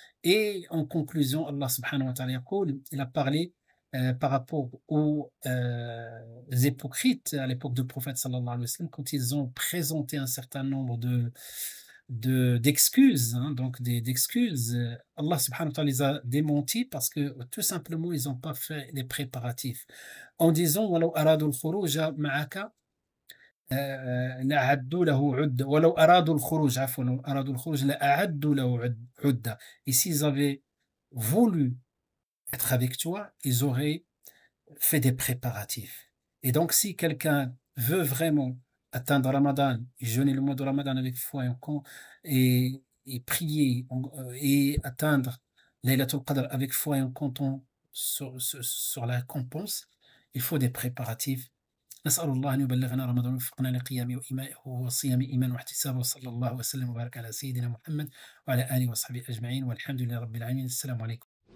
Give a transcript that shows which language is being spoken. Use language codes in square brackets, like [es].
[fr] Et en conclusion, Allah subhanahu wa ta'ala il a parlé par rapport aux hypocrites à l'époque du prophète sallallahu alayhi wa sallam, quand ils ont présenté un certain nombre d'excuses, donc d'excuses. Allah subhanahu wa ta'ala les a démentis parce que tout simplement ils n'ont pas fait les préparatifs. En disant [ar] ولو أرادوا الخروج معك لأعدوا له عدة ولو أرادوا الخروج عفوا لو أرادوا الخروج لأعدوا له عدة. [fr] Et s'ils avaient voulu être avec toi, ils auraient fait des préparatifs. Et donc si quelqu'un veut vraiment atteindre Ramadan, jeûner le mois de Ramadan avec foi et prier et atteindre Laylatul Qadr avec foi et en comptant sur la récompense, il faut des préparatifs. [ar] نسأل الله أن يبلغنا رمضان ويوفقنا لقيامه وصيام إيمان واحتساب، وصلى الله وسلم وبارك على سيدنا محمد وعلى آله وصحبه أجمعين، والحمد لله رب العالمين. السلام عليكم.